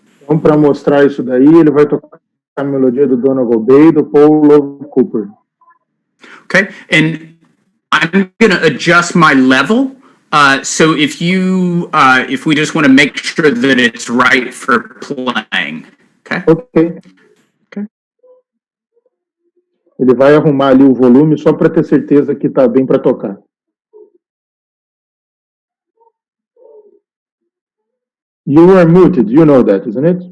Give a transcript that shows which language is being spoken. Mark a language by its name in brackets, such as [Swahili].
[Portuguese] Então, para mostrar isso daí, ele vai tocar a melodia do Donegal Bay, do Paul Lovett Cooper. [English] Okay, and I'm going to adjust my level. So if we just want to make sure that it's right for playing. Okay. Okay. [Portuguese] Ele vai arrumar ali o volume só para ter certeza que está bem para tocar. [English] You are muted, you know that, isn't it?